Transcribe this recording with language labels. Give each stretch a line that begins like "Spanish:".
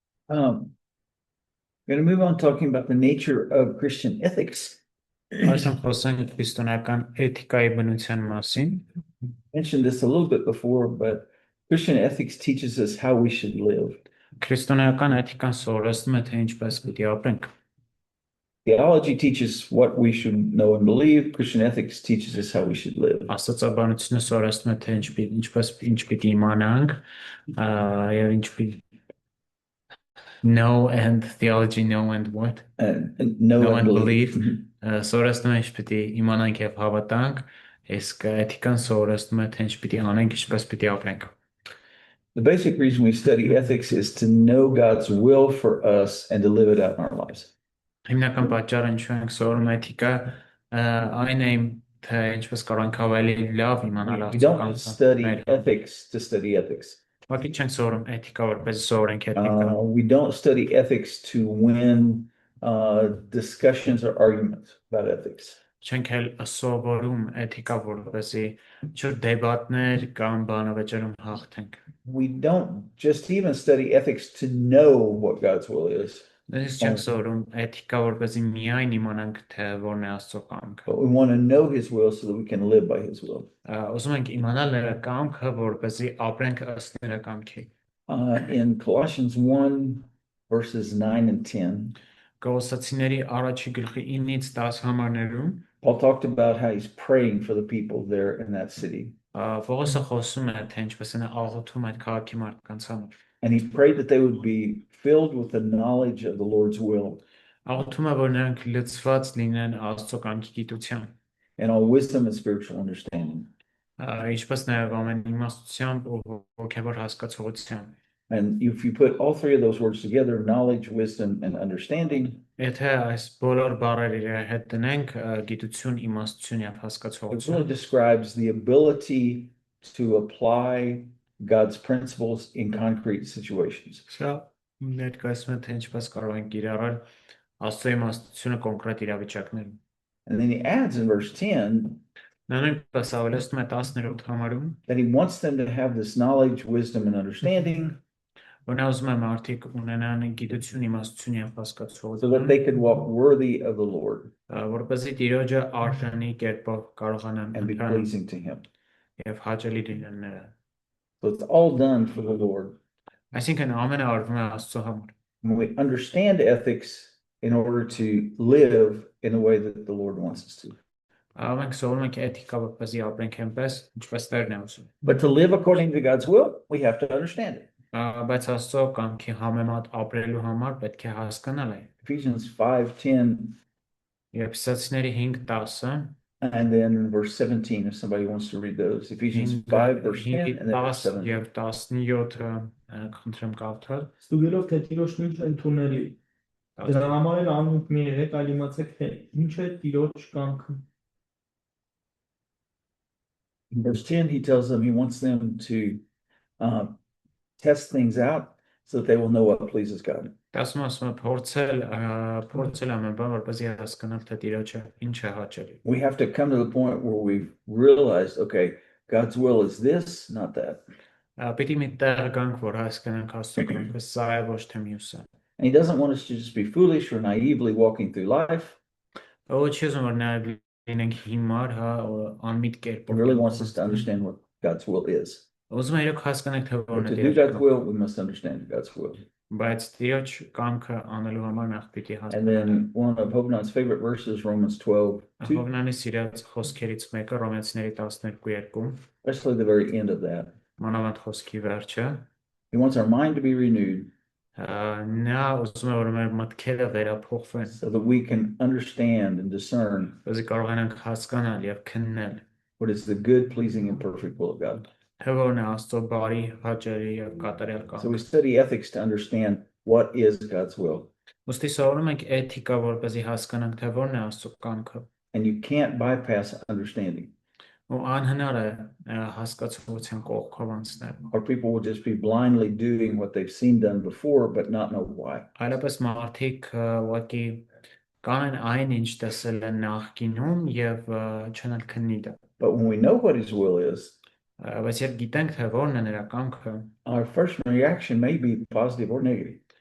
English: Going to move on talking about the nature of Christian ethics.
Armenian: Այսօր խոսենք քրիստոնեական էթիկայի բնության մասին։
English: Mentioned this a little bit before, but Christian ethics teaches us how we should live.
Armenian: Քրիստոնեական էթիկան սովորեցնում է թե ինչպես պիտի ապրենք։
English: Theology teaches what we should know and believe. Christian ethics teaches us how we should live.
Armenian: Աստվածաբանությունը սովորեցնում է թե ինչ պիտի իմանանք, եւ ինչ պիտի
English: know and theology know and what? And know and believe.
Armenian: Սովորեցնում է ինչ պիտի իմանանք եւ հավատանք, իսկ էթիկան սովորեցնում է թե ինչ պիտի անենք, ինչպես պիտի ապրենք։
English: The basic reason we study ethics is to know God's will for us and to live it out in our lives.
Armenian: Հիմնական պատճառը ինչու ենք սովորում էթիկա, այն է թե ինչպես կարող ենք ավելի լավ իմանալ
English: We don't study ethics to study ethics.
Armenian: Ուղղակի չենք սովորում էթիկա, որպես սովորենք էթիկա։
English: We don't study ethics to win discussions or arguments about ethics.
Armenian: Չենք էլ սովորում էթիկա, որպեսզի ինչ-որ դեբատներ կամ բանավեճերում հաղթենք։
English: We don't just even study ethics to know what God's will is.
Armenian: Դες չենք սովորում էթիկա, որպեսզի միայն իմանանք թե որն է Աստծո կամքը։
English: But we want to know His will so that we can live by His will.
Armenian: Ուզում ենք իմանալ նրա կամքը, որպեսզի ապրենք ըստ նրա կամքի։
English: In Colossians 1 verses 9 and 10,
Armenian: Կոլոսացիների առաջի գլխի 9-ից 10 համարներում
English: Paul talked about how he's praying for the people there in that city.
Armenian: Պողոսը խոսում է թե ինչպես են աղոթում այդ քաղաքի մարդկանց համար։
English: And he prayed that they would be filled with the knowledge of the Lord's will.
Armenian: Աղոթում է, որ նրանք լցված լինեն Աստծո կամքի գիտությամբ։
English: And all wisdom and spiritual understanding.
Armenian: Ինչպես նաև ամեն իմաստությամբ ու հոգևոր հասկացողությամբ։
English: And if you put all three of those words together, knowledge, wisdom, and understanding,
Armenian: Եթե այս բոլոր բառերը իրար հետ դնենք, գիտություն, իմաստություն եւ
English: it
Armenian: հասկացողություն,
English: really describes the ability to apply God's principles in concrete situations.
Armenian: Սա ներկայացնում է թե ինչպես կարող ենք կիրառել Աստծո իմաստությունը կոնկրետ իրավիճակներում։
English: And then he adds in verse 10
Armenian: Նա նույնպես ավելացնում է 10-րդ համարում,
English: that he wants them to have this knowledge, wisdom, and understanding
Armenian: որ նա ուզում է մարդիկ ունենան գիտություն, իմաստություն եւ
English: so that
Armenian: հասկացողություն,
English: they could walk worthy of the Lord
Armenian: որպեսզի Տիրոջը արժանի կերպով կարողանան
English: and be
Armenian: ընթանալ
English: pleasing to him.
Armenian: եւ հաճելի լինեն նրան։
English: So it's all done for the Lord.
Armenian: Այսինքն ամենը արվում է Աստծո համար։
English: When we understand ethics in order to live in the way that the Lord wants us to.
Armenian: Մենք սովորում ենք էթիկա, որպեսզի ապրենք այնպես, ինչպես Տերն է ուզում։
English: But to live according to God's will, we have to understand it.
Armenian: Բայց Աստծո կամքի համեմատ ապրելու համար պետք է հասկանալ այն։
English: Ephesians 5:10
Armenian: Եփեսացիների 5:10
English: and then in verse 17, if somebody wants to read those. Ephesians 5 verse 10 and then verse 7.
Armenian: եւ 17-ը խնդրեմ կարդալ։ Ստուգելով թե Տիրոջ ինչ ընդունելի։ Դրա համար էլ անունք մի եղեք, այլ իմացեք թե ինչ է Տիրոջ կամքը։
English: In verse 10, he tells them he wants them to test things out so that they will know what pleases God.
Armenian: Փորձել ամեն բան, որպեսզի հասկանալ թե Տիրոջը ինչ է հաճելի։
English: We have to come to the point where we've realized, okay, God's will is this, not that.
Armenian: Պիտի մի տեղ գանք, որ հասկանանք Աստծո կամքը, սա է ոչ թե մյուսը։
English: And he doesn't want us to just be foolish or naively walking through life.
Armenian: Չի ուզում որ նաև լինենք հիմար, անմիտ
English: He
Armenian: կերպով։
English: really wants us to understand what God's will is.
Armenian: Ուզում է իրոք հասկանանք թե
English: But
Armenian: որն
English: to
Armenian: է
English: do
Armenian: Տիրոջ
English: God's will, we must understand God's will.
Armenian: Բայց Տիրոջ կամքը անելու համար նախ պիտի
English: And
Armenian: հասկանանք։
English: then one of Hobnon's favorite verses, Romans 12:2,
Armenian: Հովնանի սիրած խոսքերից մեկը Ռոմեացիների 12:2,
English: especially the very end of that.
Armenian: մանավանդ խոսքի վերջը,
English: He wants our mind to be renewed
Armenian: նա ուզում է որ մեր մտքերը վերափոխվեն,
English: so that we can understand and discern
Armenian: որպեսզի կարողանանք հասկանալ եւ քննել
English: what is the good, pleasing, and perfect will of God.
Armenian: թե որն է Աստծո բարի, հաճելի եւ կատարյալ
English: So we
Armenian: կամքը։
English: study ethics to understand what is God's will.
Armenian: Ոստի սովորում ենք էթիկա, որպեսզի հասկանանք թե որն է Աստծո կամքը։
English: And you can't bypass understanding,
Armenian: Ու անհնար է հասկացողության կողքով անցնել։
English: or people will just be blindly doing what they've seen done before but not know why.
Armenian: Այլապես մարդիկ ուղղակի կանեն այն ինչ տեսել են նախկինում եւ չանալ քննի դա։
English: But when we know what His will is,
Armenian: Բայց երբ գիտենք, թե որն է նրա կամքը,
English: our first reaction may be positive or negative.